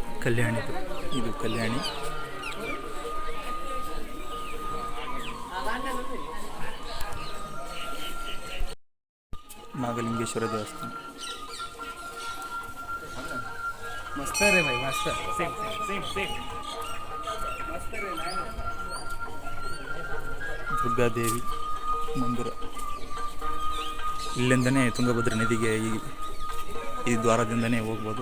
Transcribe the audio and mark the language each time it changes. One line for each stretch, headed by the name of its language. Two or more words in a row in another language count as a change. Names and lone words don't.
Kannada: ಕಲ್ಯಾಣಿ ಇದು ಕಲ್ಯಾಣಿ. ನಾಗಲಿಂಗೇಶ್ವರ ದೇವಸ್ಥಾನ.
Hindi: मस्त रे भाई मस्त.
English: same same same
Kannada: ದುರ್ಗಾದೇವಿ ಮಂದಿರ. ಇಲ್ಲಿಂದನೇ ತುಂಗಭದ್ರಾ ನದಿಗೆ ಈ ದ್ವಾರದಿಂದನೇ ಹೋಗ್ಬೋದು.